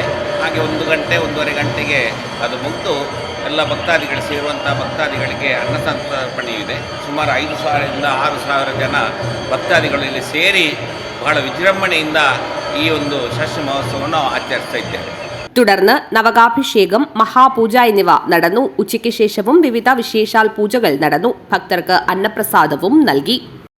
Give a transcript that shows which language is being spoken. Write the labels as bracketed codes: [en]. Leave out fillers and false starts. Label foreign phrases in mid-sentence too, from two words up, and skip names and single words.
[kn] ಹಾಗೆ 1 ಗಂಟೆ 1:30 ಗಂಟೆಗೆ ಅದು ಮುಗಿದು ಎಲ್ಲ ಭಕ್ತಾದಿಗಳು ಸೇರುವಂಥ ಭಕ್ತಾದಿಗಳಿಗೆ ಅನ್ನಸಂತರ್ಪಣೆಯೂ ಇದೆ. ಸುಮಾರು 5000-6000 ಜನ ಭಕ್ತಾದಿಗಳು ಇಲ್ಲಿ ಸೇರಿ ಬಹಳ ವಿಜೃಂಭಣೆಯಿಂದ ಈ ಒಂದು ಷಷ್ಠಿ ಮಹೋತ್ಸವವನ್ನು ಆಚರಿಸ್ತಾ ಇದ್ದೇವೆ. [ml] തുടർന്ന് നവകാഭിഷേകം, മഹാപൂജ എന്നിവ നടന്നു. ഉച്ചയ്ക്ക് ശേഷവും വിവിധ വിശേഷാൽ പൂജകൾ നടന്നു. ഭക്തർക്ക് അന്നപ്രസാദവും നൽകി.